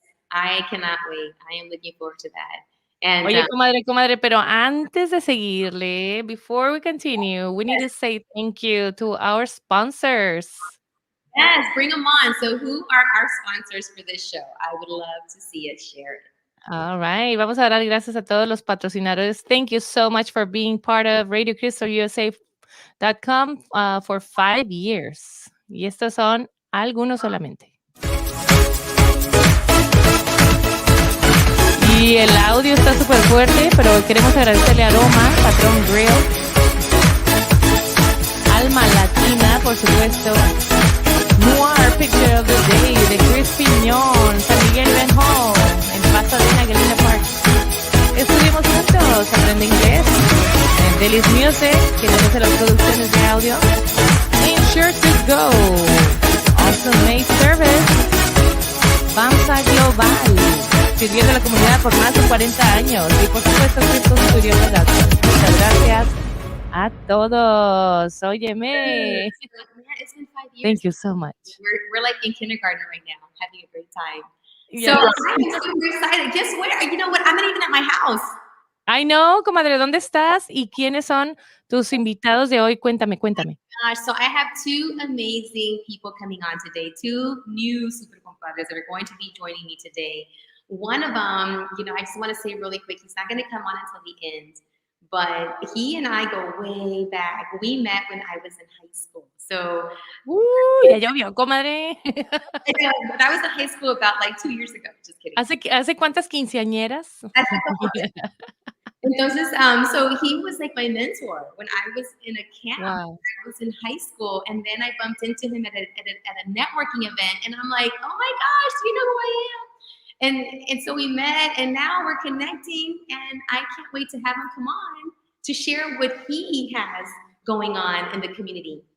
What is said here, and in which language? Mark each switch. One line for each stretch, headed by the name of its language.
English: I cannot wait. I am looking forward to that. And
Spanish: Oye, comadre, pero antes de seguirle,
English: before we continue, we need to say thank you to our sponsors. yes, bring them on. So, who are our sponsors for this show? I would love to see it. Share it. All right.
Spanish: Vamos a dar gracias a todos los patrocinadores.
English: Thank you so much for being part of RadioCrystalUSA.com for 5 years.
Spanish: Y estos son algunos solamente. Y el audio está súper fuerte, pero queremos agradecerle a Aroma, Patrón Grill, Alma Latina, por supuesto, Noir Picture of the Day de Chris Piñón, San Miguel Ben Hall, en Pasadena, Galena Park. Estuvimos juntos, aprende inglés, en Delis Music, que nos hace las producciones de audio, Insure to Go, Awesome Made Service, Bamsa Global, sirviendo a la comunidad por más de 40 años, y por supuesto Crypto Studio Productions. Muchas gracias a todos. Óyeme.
English: Yeah, it's been 5 years. Thank you so much. We're like in kindergarten right now, having a great time. Yes. So I'm super excited. Guess where? You know what? I'm not even at my house. I know,
Spanish: comadre, ¿dónde estás? ¿Y quiénes son tus invitados de hoy? Cuéntame.
English: So I have two amazing people coming on today, two new super compadres that are going to be joining me today. One of them, I just want to say really quick, he's not going to come on until the end, but he and I go way back. We met when I was in high school. So,
Spanish: ya llovió, comadre.
English: but I was in high school about like 2 years ago. Just kidding.
Spanish: ¿Hace cuántas quinceañeras?
English: Entonces, so he was like my mentor when I was in a camp. Wow. I was in high school, and then I bumped into him at a networking event, and I'm like, oh my gosh, do you know who I am? And so we met, and now we're connecting, and I can't wait to have him come on to share what he has going on in the community.